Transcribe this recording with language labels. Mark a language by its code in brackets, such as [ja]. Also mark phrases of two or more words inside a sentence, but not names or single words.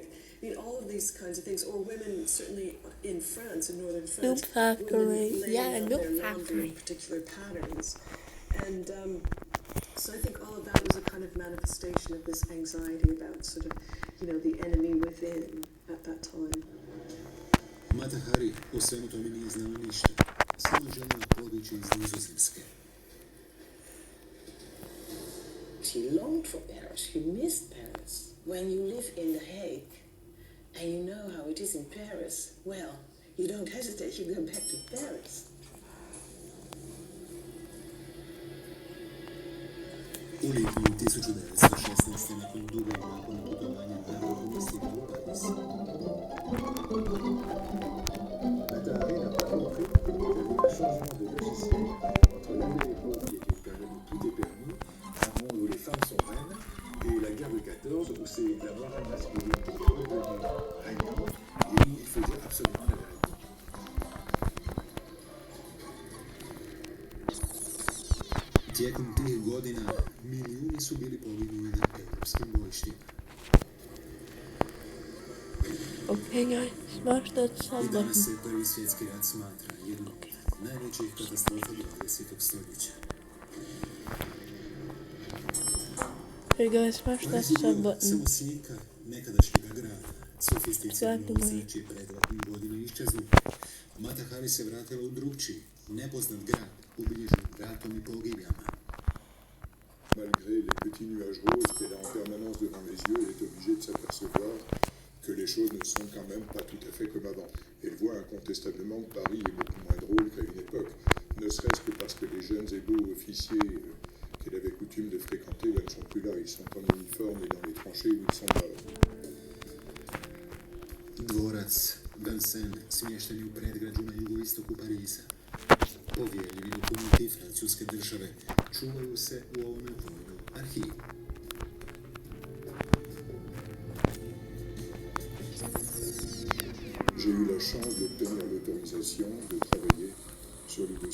[en] I mean, all of these kinds of things. Or women, certainly in France, in northern France, Noob factory. women Yeah, laying out noob their laundry factory. in particular patterns. And so I think all of that was a kind of manifestation of this anxiety about sort of, you know, the enemy within at that time. [hr] Mata Hari o svemu tome nije znala ništa. Samo željela otići iz Nizozemske. [en] She longed for Paris. She missed Paris. When you live in The Hague and you know how it is in Paris, well, you don't hesitate, you go back to Paris. [hr] U lipnju 1916. nakon dugog nakon putovanja Hari stigla u Pariz. [fr] Atari n'a pas compris qu'il y avait un changement de logiciel entre la belle époque qui était une période où tout est permis, un monde où les femmes sont reines, et la guerre de 14 où c'est la morale masculine qui est redevenue régnante et où il faut dire absolument la vérité. [hr] Tijekom tih godina milijuni su bili poginuli na europskim bojištima. [en] Okay, guys, smash that sub I button. [hr] danas se Prvi svjetski rat smatra jednom od najvećih katastrofa 20. stoljeća. [en] Hey guys, smash that [hr] Pariz je sub bio button. samo slika nekadašnjega grada. Sofisticirani Exactly. vozači predratnih godina iščeznu. Mata Hari se vratila u drugčiji, nepoznat grad, ubilježen ratom i pogibljama. [fr] Malgré les petits nuages roses qu'elle a en permanence devant les yeux, elle est obligée de s'apercevoir que les choses ne sont quand même pas tout à fait comme avant. Elle voit incontestablement que Paris est beaucoup moins drôle qu'à une époque, ne serait-ce que parce que les jeunes et beaux officiers qu'elle avait coutume de fréquenter ne sont plus là. Ils sont en uniforme et dans les tranchées où ils sont morts. [hr] Dvorac Vincennes, smješten u predgrađu na jugoistoku Pariza. Povjerljivi dokumenti francuske države čuvaju se u ovome vojnom arhivu. [fr] J'ai eu la chance d'obtenir l'autorisation de travailler sur le dossier.